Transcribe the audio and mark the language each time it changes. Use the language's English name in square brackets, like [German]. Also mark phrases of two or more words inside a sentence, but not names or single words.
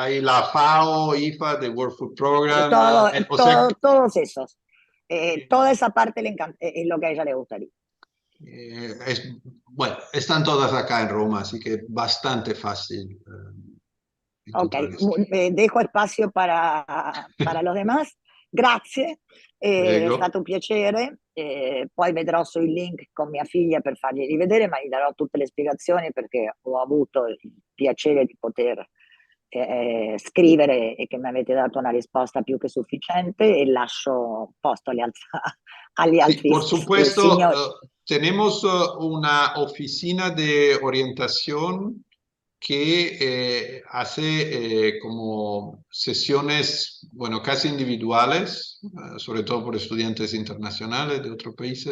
[Spanish] hay la FAO, IFA, [English] the World Food Program. [Spanish] O sea, Todos esos. Toda esa parte es lo que a ella le gustaría. Bueno, están todas acá en Roma, así que bastante fácil Ok, encontrar esto. dejo spazio para los demás. [Italian] Grazie, è Prego. stato un piacere. Poi vedrò sui link con mia figlia per fargli rivedere, ma gli darò tutte le spiegazioni perché ho avuto il piacere di poter scrivere e che mi avete dato una risposta più che sufficiente e lascio posto agli [Spanish] Sí, [Italian] altri [Spanish] por supuesto, [Italian] signori. [Spanish] tenemos una oficina de orientación que como sesiones, bueno, casi individuales, sobre todo por estudiantes internacionales de otros países.